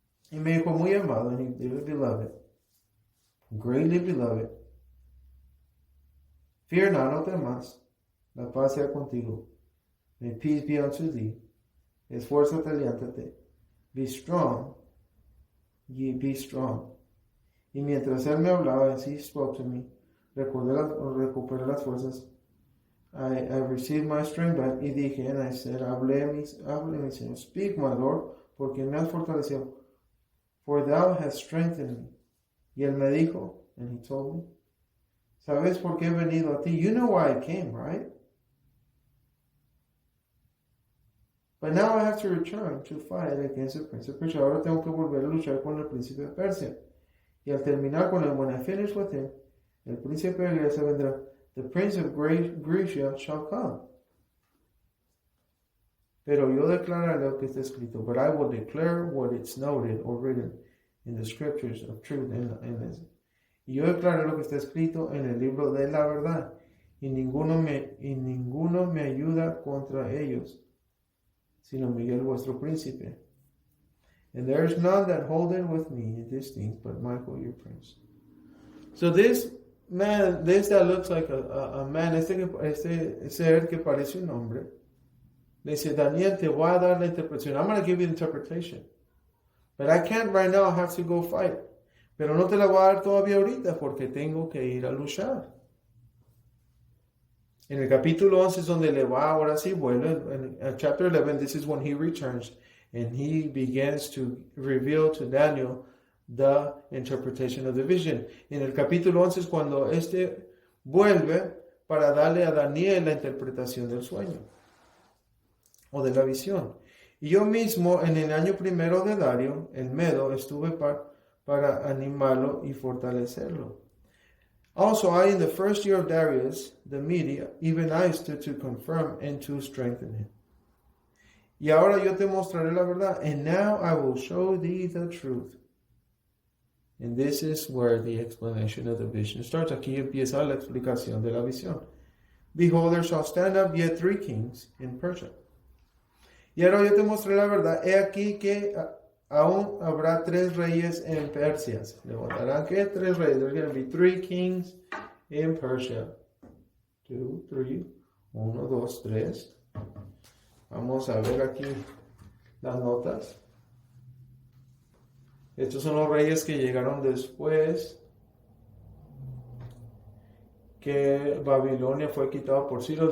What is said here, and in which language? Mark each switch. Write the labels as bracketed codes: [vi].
[es] Y me dijo, muy amado, [en] and he dearly beloved, greatly beloved, fear not, [es] no temas, la paz sea contigo. [en] May peace be unto thee. [es] Esfuérzate, aliéntate. [en] Be strong, ye be strong. [es] Y mientras él me hablaba, [en] as he spoke to me, [es] recuperé las fuerzas. [en] I received my strength back. [es] Y dije, [en] and I said, [es] hable mi Señor. [en] Speak, my Lord, [es] porque me has fortalecido. [en] For thou hast strengthened me. [es] Y él me dijo, [en] and he told me, [es] ¿sabes por qué he venido a ti? [en] You know why I came, right? But now I have to return to fight against the prince of Persia. [es] Ahora tengo que volver a luchar con el príncipe de Persia. Y al terminar con él, [en] when I finish with him, [es] el príncipe de Grecia vendrá. [en] The prince of Grecia shall come. [es] Pero yo declararé lo que está escrito. [en] But I will declare what is noted or written in the scriptures of truth. [es] Y yo declararé lo que está escrito en el libro de la verdad. Y ninguno me ayuda contra ellos, sino Miguel vuestro príncipe. [en] And there is none that holdeth with me in these things, but Michael your prince. So this man, that looks like a man, [es] este ser que parece un hombre, le dice, Daniel, te voy a dar la interpretación. [en] I'm going to give you the interpretation. But I can't right now, I have to go fight. [es] Pero no te la voy a dar todavía ahorita porque tengo que ir a luchar. En el capítulo 11 es donde le va, ahora sí vuelve. [en] En chapter 11, this is when he returns and he begins to reveal to Daniel the interpretation of the vision. [es] En el capítulo 11 es cuando vuelve para darle a Daniel la interpretación del sueño o de la visión. Y yo mismo en el año primero de Dario, el Medo, estuve para animarlo y fortalecerlo. [en] Also, I, in the first year of Darius, the Media, even I stood to confirm and to strengthen him. [es] Y ahora yo te mostraré la verdad. [en] And now I will show thee the truth. And this is where the explanation of the vision starts. [es] Aquí empieza la explicación de la visión. [en] Behold, there shall stand up yet 3 kings in Persia. [es] Y ahora yo te mostraré la verdad. He aquí que aún habrá 3 reyes en Persia. Levantarán que 3 reyes. [en] There's going to be 3 kings in Persia. 2, 3. 1, 2, 3. [es] Vamos a ver aquí las notas. Estos son los reyes que llegaron después que Babilonia fue quitado por Ciro.